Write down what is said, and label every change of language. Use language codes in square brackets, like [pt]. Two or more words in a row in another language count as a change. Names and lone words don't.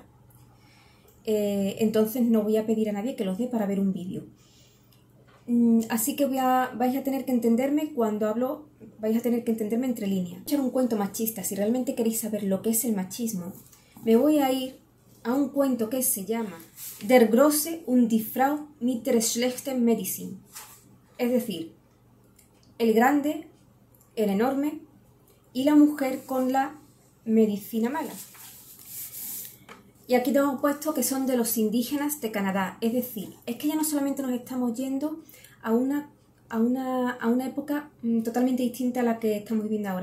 [es] Entonces no voy a pedir a nadie que los dé para ver un vídeo. Así que vais a tener que entenderme cuando hablo, vais a tener que entenderme entre líneas. Voy a echar un cuento machista. Si realmente queréis saber lo que es el machismo, me voy a ir a un cuento que se llama Der Große und die Frau mit der schlechten Medizin. Es decir, el grande, el enorme y la mujer con la medicina mala. Y aquí tengo puesto que son de los indígenas de Canadá. Es decir, es que ya no solamente nos estamos yendo a una época totalmente distinta a la que estamos viviendo ahora.